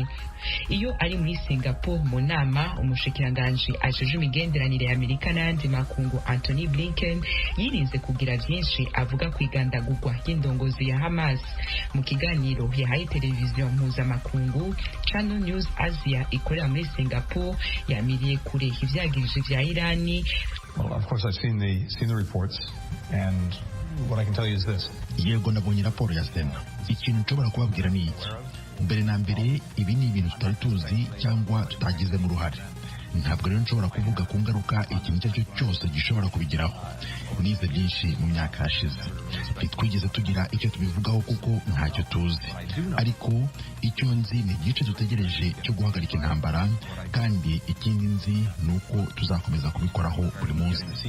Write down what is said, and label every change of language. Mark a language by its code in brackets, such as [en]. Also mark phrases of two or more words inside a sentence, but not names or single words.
[rn] Iyo ari muri Singapore mu nama, umushikiranganje ajeje imigenderanire ya Amerika n'andi makungu Anthony Blinken yirinze kugira vyinshi avuga kwigandagurwa ry'indongozi ya Hamas. Mu kiganiro yahaye televiziyo mpuzamakungu Channel News Asia ikorera muri Singapore, yamiriye kure ivyagirije vya Irani. [en] Well, of course I've seen the reports, and what I can tell you is this. [rw] Yego nabonye raporo ya Sena. Ikintu nshobora kubabwira ni iki: mbere na mbere ibi ni ibintu tutari tuzi cyangwa tutagizemo uruhare. Ntabwo rero nshobora kuvuga ku ngaruka ikintu icyo cyose gishobora kubigiraho. Nize byinshi mu myaka yashize, ntitwigeze tugira icyo tubivugaho kuko ntacyo tuzi, ariko icyo nzi ni igice dutegereje cyo guhagarika intambara, kandi ikindi nzi ni uko tuzakomeza kubikoraho buri munsi.